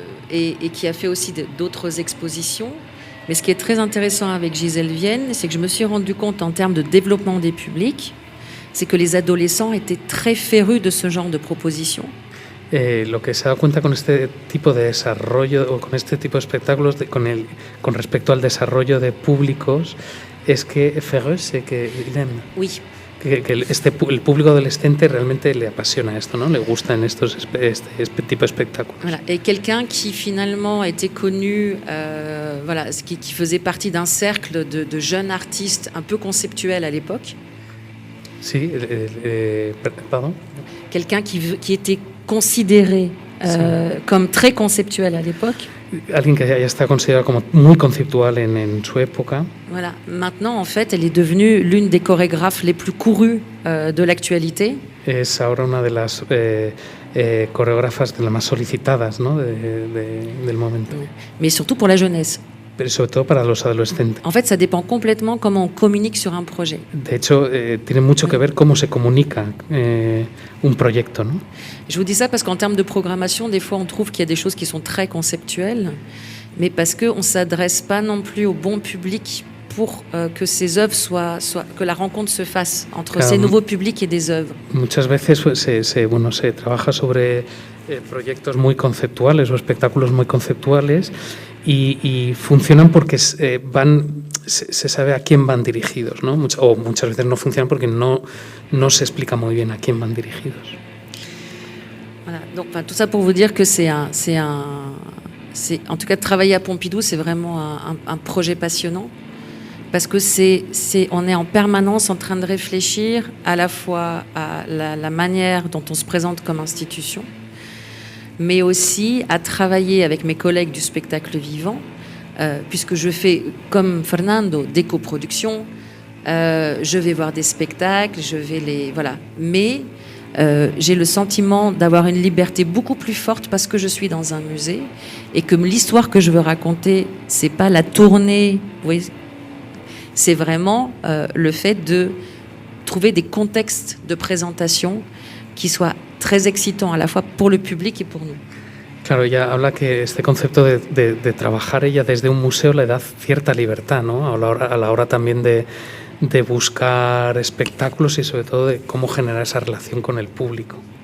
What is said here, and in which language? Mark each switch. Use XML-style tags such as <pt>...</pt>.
<fr>Et qui a fait aussi d'autres expositions. Mais ce qui est très intéressant avec Gisèle Vienne, c'est que je me suis rendu compte en termes de développement des publics, c'est que les adolescents étaient très férus de ce genre de propositions.</fr> <es>Lo que se ha dado cuenta con este tipo de desarrollo o con este tipo de espectáculos con respecto al desarrollo de públicos es que Ferreus, que</es> <fr>Oui.</fr> <es>el público adolescente realmente le apasiona esto, ¿no? Le gustan este tipo de espectáculos.</es> <fr>Voilà. Et quelqu'un qui finalement était connu, voilà, qui faisait partie d'un cercle de jeunes artistes un peu conceptuels à l'époque.</fr> <es>Sí, pardon.</es> <fr>Quelqu'un qui était considéré comme très conceptuel à l'époque.</fr> <es>Alguien que ya está considerado como muy conceptual en su época.</es> <fr>Voilà. Maintenant, en fait, elle est devenue l'une des chorégraphes les plus courues de l'actualité.</fr> <es>Es ahora una de las coreógrafas de las más solicitadas, ¿no?, del momento.</es> <fr>Mais surtout pour la jeunesse.</fr> <es>Pero sobre todo para los adolescentes.</es> <fr>En fait, ça dépend complètement comment on communique sur un projet.</fr> <es>De hecho, tiene mucho que ver cómo se comunica un proyecto, ¿no?</es> <fr>Je vous dis ça parce qu'en termes de programmation, des fois, on trouve qu'il y a des choses qui sont très conceptuelles, mais parce qu'on ne s'adresse pas non plus au bon public pour que ces œuvres que la rencontre se fasse entre ces nouveaux publics et des œuvres.</fr> <es>Muchas veces se trabaja sobre proyectos muy conceptuales o espectáculos muy conceptuales y funcionan porque se sabe a quién van dirigidos, ¿no? O muchas veces no funcionan porque no se explica muy bien a quién van dirigidos.</es> <fr>Voilà. Donc, tout ça pour vous dire que en tout cas, travailler à Pompidou, c'est vraiment un projet passionnant. Parce que on est en permanence en train de réfléchir à la fois à la manière dont on se présente comme institution, mais aussi à travailler avec mes collègues du spectacle vivant, puisque je fais, comme Fernando, des coproductions, je vais voir des spectacles, voilà. Mais j'ai le sentiment d'avoir une liberté beaucoup plus forte parce que je suis dans un musée et que l'histoire que je veux raconter, c'est pas la tournée, vous voyez, c'est vraiment le fait de trouver des contextes de présentation qui soient très excitants à la fois pour le public et pour nous.</fr> <es>Claro, ella habla que este concepto de trabajar ella desde un museo le da cierta libertad, ¿no? A la hora también de buscar espectáculos y sobre todo de cómo generar esa relación con el público.</es>